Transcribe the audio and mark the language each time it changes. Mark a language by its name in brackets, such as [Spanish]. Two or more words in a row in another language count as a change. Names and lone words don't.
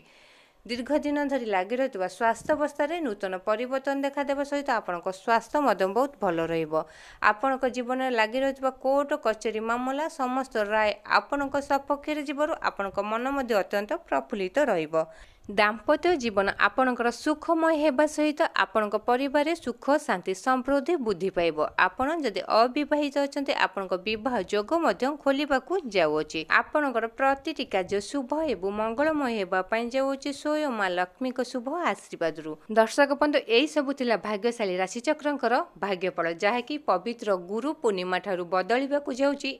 [Odia] ଦୀର୍ଘ ଦିନ ଧରି ଲାଗି ରହିଥିବା ସ୍ୱାସ୍ଥ୍ୟ ଅବସ୍ଥାରେ ନୂତନ ପରିବର୍ତ୍ତନ ଦେଖାଦେବା ସହିତ ଆପଣଙ୍କ ସ୍ୱାସ୍ଥ୍ୟ ମଧ୍ୟ ବହୁତ ଭଲ ରହିବ। ଆପଣଙ୍କ ଜୀବନରେ ଲାଗି ରହିଥିବା କୋର୍ଟ କଚେରୀ ମାମଲା ସମସ୍ତ ରାୟ ଆପଣଙ୍କ ସପକ୍ଷରେ ଯିବାରୁ ଆପଣଙ୍କ ମନ ମଧ୍ୟ ଅତ୍ୟନ୍ତ ପ୍ରଫୁଲ୍ଲିତ ରହିବ। ଦାମ୍ପତ୍ୟ ଜୀବନ ଆପଣଙ୍କର ସୁଖମୟ ହେବା ସହିତ ଆପଣ ପରିବାର ସୁଖ ଶାନ୍ତି ସମୃଦ୍ଧି ବୁଦ୍ଧି ପାଇବ। ଆପଣ ଯଦି ଅବିବାହିତ ଅଛନ୍ତି ଆପଣଙ୍କ ବିବାହ ଯୋଗ ମଧ୍ୟ ଖୋଲିବାକୁ ଯାଉଛି। ଆପଣଙ୍କର ପ୍ରତିଟି କାର୍ଯ୍ୟ ଶୁଭ ଏବଂ ମଙ୍ଗଳମୟ ହେବା ପାଇଁ ଯାଉଛି ସ୍ୱୟଂ ମା ଲକ୍ଷ୍ମୀଙ୍କ ଶୁଭ ଆଶୀର୍ବାଦରୁ। ଦର୍ଶକ ବନ୍ଧୁ ଏହି ସବୁ ଥିଲା ଭାଗ୍ୟଶାଳୀ ରାଶି ଚକ୍ରଙ୍କର ଭାଗ୍ୟଫଳ ଯାହାକି ପବିତ୍ର ଗୁରୁ ପୂର୍ଣ୍ଣିମା ଠାରୁ ବଦଳିବାକୁ ଯାଉଛି।